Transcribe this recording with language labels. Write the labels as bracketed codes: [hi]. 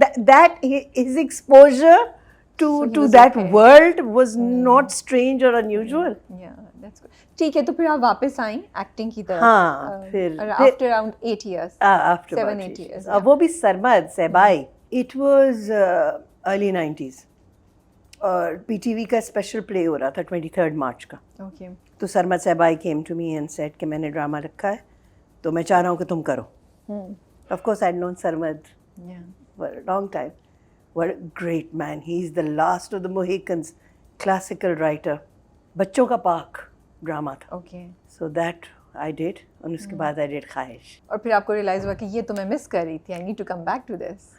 [en] that his exposure to that world was not strange or unusual. Yeah, that's good. [ur] ٹھیک ہے, تو پھر آپ واپس آئیں ایکٹنگ کی طرف. ہاں, پھر [en] after around 8 years. After 7-8 years. [ur] وہ بھی Sarmad صاحبائی. [en] It was early 90s [ur] اور PTV کا اسپیشل پلے ہو رہا تھا 23 مارچ کا. [en] Okay. [ur] تو Sarmad صاحبائی [en] came to me and said [ur] کہ میں نے ڈرامہ رکھا ہے تو میں چاہ رہا ہوں کہ تم کرو. [en] Of course I'd known Sarmad for a long time. What a great man. He is the last of the Mohicans, classical writer. [ur] بچوں کا پاک ڈرامہ تھا. [en] Okay. So that I did. [ur] اور اس کے بعد [en] I did [ur] خواہش. اور پھر آپ کو ریئلائز ہوا کہ یہ تو میں مس کر رہی تھی, [en] I need to come back to this.